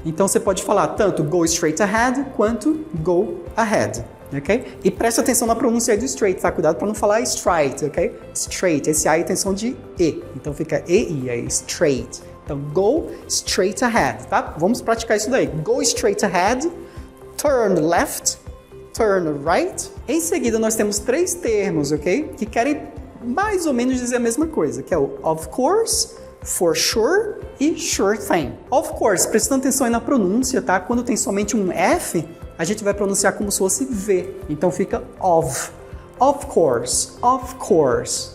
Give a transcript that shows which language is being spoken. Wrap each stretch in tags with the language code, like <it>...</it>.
<pt>Então você pode falar tanto go straight ahead quanto go ahead. Ok? E preste atenção na pronúncia aí do straight, tá? Cuidado para não falar straight, ok? Straight, esse A é tensão de E, então fica E-I, é straight. Então, go straight ahead, tá? Vamos praticar isso daí.</pt> <en>Go straight ahead, turn left, turn right.</en> <pt>Em seguida, nós temos 3 termos, ok? Que querem mais ou menos dizer a mesma coisa, que é o of course, for sure e sure thing. Of course, prestando atenção aí na pronúncia, tá? Quando tem somente um F, a gente vai pronunciar como se fosse V. Então fica of. Of course. Of course.</pt>